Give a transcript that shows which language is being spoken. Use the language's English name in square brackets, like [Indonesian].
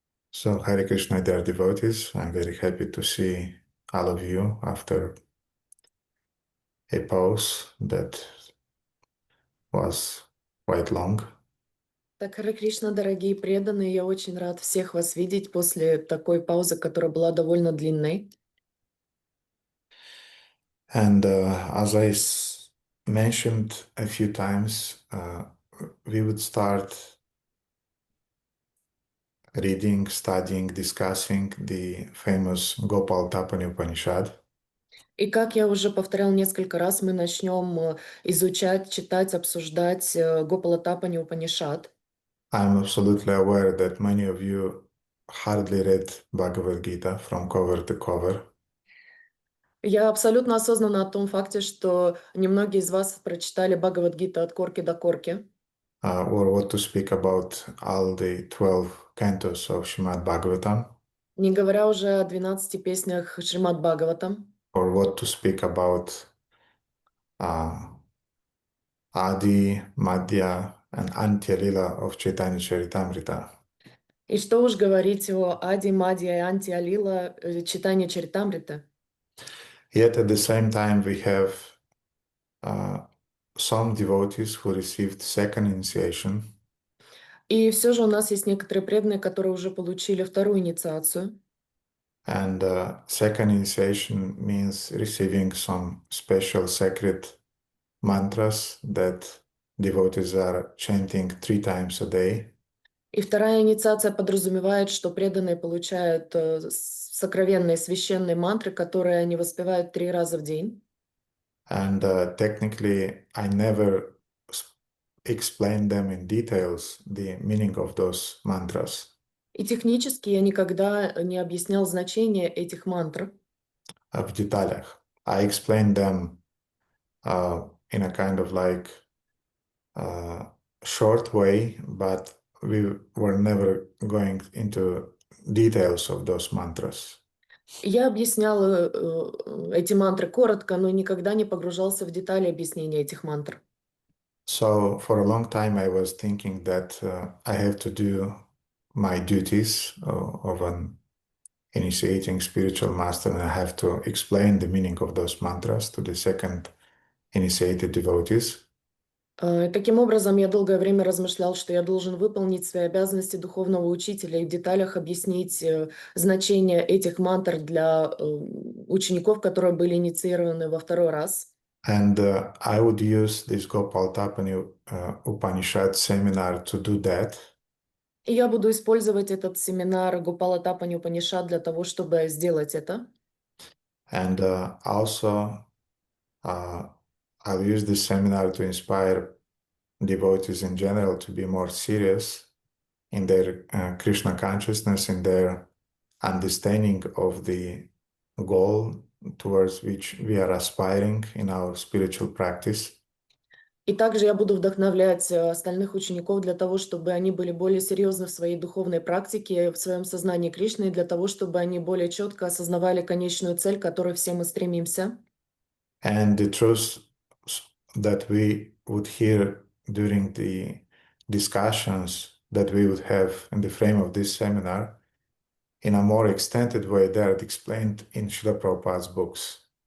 [English] So Hare Krishna dear devotees, I'm very happy to see all of you after a pause that was quite long. [Russian] Так, Харе Кришна, дорогие преданные, я очень рад всех вас видеть после такой паузы, которая была довольно длинной. [English] And as I mentioned a few times, we would start reading, studying, discussing the famous Gopal Tapani Upanishad. [Russian] И как я уже повторял несколько раз, мы начнем изучать, читать, обсуждать Гопала Тапани Упанишад. [English] I'm absolutely aware that many of you hardly read Bhagavad Gita from cover to cover. [Russian] Я абсолютно осознанна о том факте, что немногие из вас прочитали Бхагавад-гиту от корки до корки. [English] Or what to speak about all the 12 cantos of Srimad Bhagavatam. [Russian] Не говоря уже о 12 песнях Шримад Бхагаватам. [English] Or what to speak about Adi, Madhya, and Antya Lila of Chaitanya Charitamrita. [Russian] И что уж говорить о Ади, Мадья и Анти Алила читания Чаритамрита. [English] Yet at the same time, we have some devotees who received second initiation. [Russian] И все же у нас есть некоторые преданные, которые уже получили вторую инициацию. [English] And second initiation means receiving some special sacred mantras that devotees are chanting 3 times a day. [Russian] И вторая инициация подразумевает, что преданные получают сокровенные священные мантры, которые они воспевают 3 раза в день. [English] And technically, I never explained them in details, the meaning of those mantras. [Russian] И технически я никогда не объяснял значение этих мантр. В деталях. [English] I explained them in a kind of like short way, but we were never going into details of those mantras. [Russian] Я объяснял эти мантры коротко, но никогда не погружался в детали объяснения этих мантр. [English] So for a long time I was thinking that I have to do my duties of an initiating spiritual master, and I have to explain the meaning of those mantras to the second initiated devotees. [Russian] Таким образом, я долгое время размышлял, что я должен выполнить свои обязанности духовного учителя и в деталях объяснить значение этих мантр для учеников, которые были инициированы во второй раз. [English] And I would use this Gopal Tapani Upanishad seminar to do that. [Russian] И я буду использовать этот семинар Гопала Тапани Упанишад для того, чтобы сделать это. [English] And also I'll use this seminar to inspire devotees in general to be more serious in their Krishna consciousness, in their understanding of the goal towards which we are aspiring in our spiritual practice. [Russian] И также я буду вдохновлять остальных учеников для того, чтобы они были более серьезны в своей духовной практике, в своем сознании Кришны, и для того, чтобы они более четко осознавали конечную цель, к которой все мы стремимся. [English] And the truth that we would hear during the discussions that we would have in the frame of this seminar, in a more extended way, they are explained in Srila Prabhupada's books.